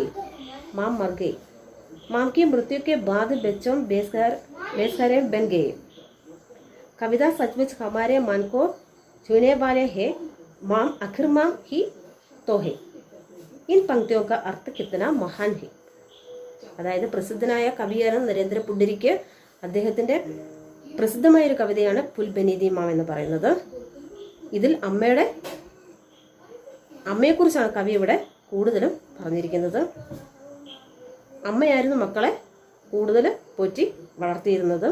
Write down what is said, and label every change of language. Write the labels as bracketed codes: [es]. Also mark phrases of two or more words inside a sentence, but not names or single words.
[hi] माँ मर गई। माँ की मृत्यु के बाद बच्चों बेसहारे बन गए। कविता सचमुच हमारे मन को छूने वाले हैं। माँ आखिर माँ ही तो है। इन पंक्तियों का अर्थ कितना महान है. [ml] അതായത് പ്രസിദ്ധനായ കവിയാണ് നരേന്ദ്ര പുണ്ടരിക്ക്. അദ്ദേഹത്തിൻ്റെ പ്രസിദ്ധമായൊരു കവിതയാണ് പുൽബനീതി മാം എന്ന് പറയുന്നത്. ഇതിൽ അമ്മയെക്കുറിച്ചാണ് കവി ഇവിടെ കൂടുതലും പറഞ്ഞിരിക്കുന്നത്. അമ്മയായിരുന്നു മക്കളെ കൂടുതൽ പോറ്റി വളർത്തിയിരുന്നത്.